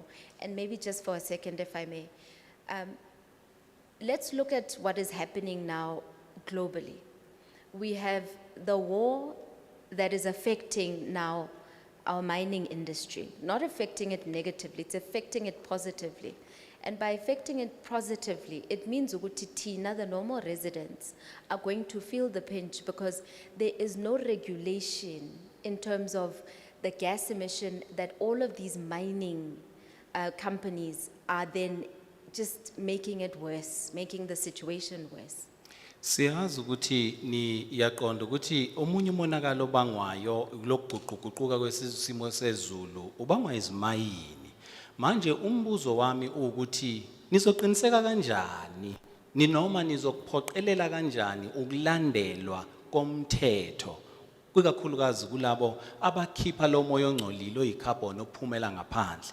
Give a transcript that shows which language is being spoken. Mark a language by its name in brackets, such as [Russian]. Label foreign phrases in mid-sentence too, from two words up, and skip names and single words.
[English] And maybe just for a second, if I may. Let's look at what is happening now globally. We have the war that is affecting now our mining industry, not affecting it negatively, it's affecting it positively. And by affecting it positively, it means [Zulu] ukuthi thina, [English] the normal residents, are going to feel the pinch because there is no regulation in terms of the gas emission that all of these mining companies are then just making it worse, making the situation worse. [Zulu] Siyazi ukuthi ni yaqonda ukuthi omunye umonakalo obangwayo lokuguquguquka kwesimo sezulu ubangwa izimayini. Manje umbuzo wami ukuthi nizoqiniseka kanjani ninoma nizokuphoqelela kanjani ukulandelwa komthetho kwikakhulukazi kulabo abakhipha lo moya ongcolile oyicarbon ophumela ngaphandle.